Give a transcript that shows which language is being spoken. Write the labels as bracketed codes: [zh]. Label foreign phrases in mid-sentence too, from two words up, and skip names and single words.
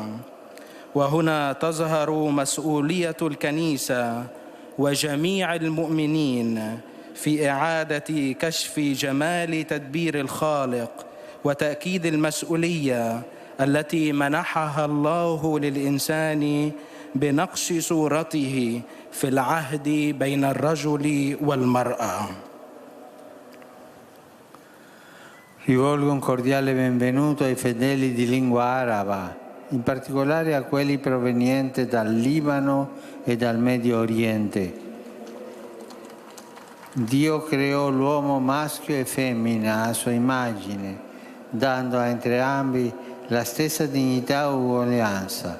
[ar] وهنا تظهر مسؤولية الكنيسة وجميع المؤمنين في إعادة كشف جمال تدبير الخالق وتأكيد المسؤولية التي منحها الله للإنسان بنقش صورته في العهد بين الرجل والمرأة. [it] Rivolgo un cordiale benvenuto ai fedeli di lingua araba, in particolare a quelli provenienti dal Libano e dal Medio Oriente. Dio creò l'uomo maschio e femmina a sua immagine, dando a entrambi la stessa dignità e uguaglianza.